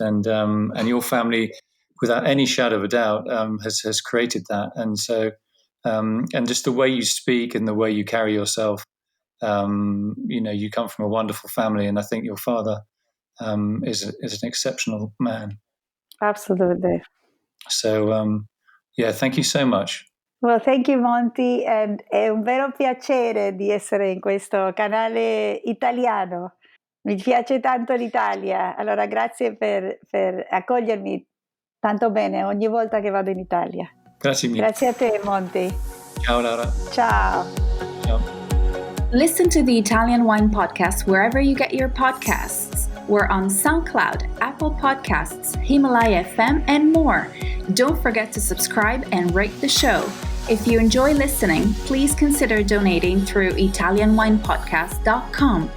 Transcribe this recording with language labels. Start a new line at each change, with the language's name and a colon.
English: And your family, without any shadow of a doubt, has created that. And so, and just the way you speak and the way you carry yourself, you come from a wonderful family, and I think your father is an exceptional man. Absolutely. So, thank you so much.
Italian: Well, thank you, Monty, and è un vero piacere di essere in questo canale italiano. Mi piace tanto l'Italia, allora grazie per accogliermi tanto bene ogni volta che vado in Italia. Grazie mille. Grazie a te, Monty. Ciao, Laura. Ciao. Ciao.
English: Listen to the Italian Wine Podcast wherever you get your podcasts. We're on SoundCloud, Apple Podcasts, Himalaya FM, and more. Don't forget to subscribe and rate the show. If you enjoy listening, please consider donating through ItalianWinePodcast.com.